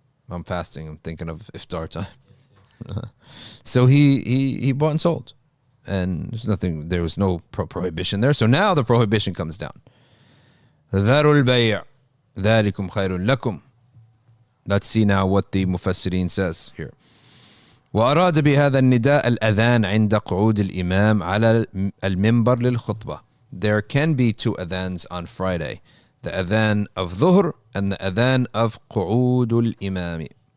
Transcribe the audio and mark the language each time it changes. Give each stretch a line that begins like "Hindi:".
English: I'm fasting, I'm thinking of iftar time. So he bought and sold, and there was no prohibition there. So now the prohibition comes down.
Arabic: Dharul bay' dhalikum khairun lakum.
English: Let's see now what the Mufassirin says here.
Arabic: وأراد بهذا النداء الأذان عند قعود الإمام على المنبر للخطبة.
English: There can be two adhans on Friday. The adhan of Dhuhr and the adhan of قعود الإمام.